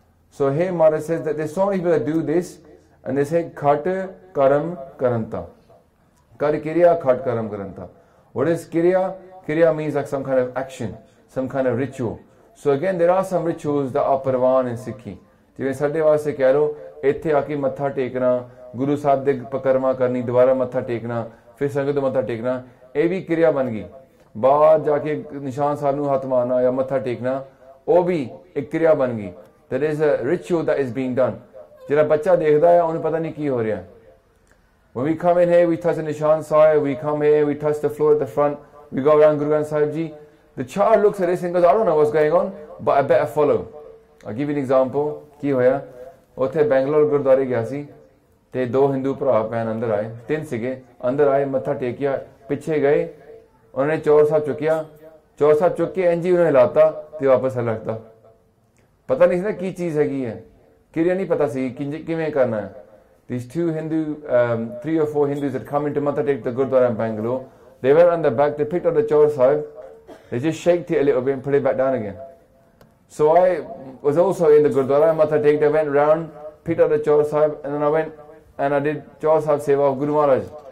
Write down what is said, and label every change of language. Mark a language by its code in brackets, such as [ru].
[en] So here Maharaj says that there's so many people that do this, and they say Khat Karam Karanta. Kar Kirya Khat Karam Karanta. What is Kirya? Kirya means like some kind of action, some kind of ritual. So again, there are some rituals that are Parvan in Sikhi. [pa] ਜਿਵੇਂ ਸਾਡੇ ਵਾਸਤੇ ਕਹਿ ਲੋ ਇੱਥੇ ਆ ਕੇ ਮੱਥਾ ਟੇਕਣਾ, ਗੁਰੂ ਸਾਹਿਬ ਦੇ ਪਕਰਮਾ ਕਰਨੀ, ਦੁਬਾਰਾ ਮੱਥਾ ਟੇਕਣਾ, ਫਿਰ ਸੰਗਤ ਨੂੰ ਮੱਥਾ ਟੇਕਣਾ, ਇਹ ਵੀ ਕਿਰਿਆ ਬਣ ਗਈ। ਬਾਹਰ ਜਾ ਕੇ ਨਿਸ਼ਾਨ ਸਾਹਿਬ ਨੂੰ ਹੱਥ ਮਾਰਨਾ ਜਾਂ ਮੱਥਾ ਟੇਕਣਾ, ਉਹ ਵੀ ਇੱਕ ਕਿਰਿਆ ਬਣ ਗਈ। [en] There is a ritual that is being done. [pa] ਜਿਹੜਾ ਬੱਚਾ ਦੇਖਦਾ ਹੈ ਉਹਨੂੰ ਪਤਾ ਨਹੀਂ ਕੀ ਹੋ ਰਿਹਾ। [en] When we come in here, we touch the Nishan Sahib, we come here, we touch the floor at the front, we go around Guru Granth Sahib Ji. The child looks at this and goes, I don't know what's going on, but I better follow. I'll give you an example. [pa] ਕੀ ਹੋਇਆ? ਉੱਥੇ ਬੈਂਗਲੌਰ ਗੁਰਦੁਆਰੇ ਗਿਆ ਸੀ ਤੇ ਦੋ ਹਿੰਦੂ ਭਰਾ ਭੈਣ ਅੰਦਰ ਆਏ, ਤਿੰਨ ਸੀਗੇ, ਅੰਦਰ ਆਏ, ਮੱਥਾ ਟੇਕਿਆ, ਪਿੱਛੇ ਗਏ, ਉਹਨਾਂ ਨੇ ਚੌਰ ਸਾਹਿਬ ਚੁੱਕਿਆ, ਚੌਰ ਸਾਹਿਬ ਚੁੱਕ ਕੇ ਇੰਝ ਹੀ ਉਹਨੇ ਹਿਲਾਤਾ ਤੇ ਵਾਪਸ ਹਲਕਤਾ। ਪਤਾ ਨਹੀਂ ਸੀ ਨਾ ਕੀ ਚੀਜ਼ ਹੈਗੀ ਹੈ, ਕਿਰਿਆ ਨਹੀਂ ਪਤਾ ਸੀ ਕਿਵੇਂ ਕਰਨਾ ਹੈ। [en] These two Hindu, 3 or 4 Hindus that come into Matha Tek, the Gurdwara in Bangalore, they went on the back, they picked up the Chor Sahib, they just shaked it a little bit and put it back down again. So I was also in the Gurdwara, Matha Tek, I went round, picked up the Chor Sahib, and then I went and I did Chor Sahib Seva of Guru Maharaj.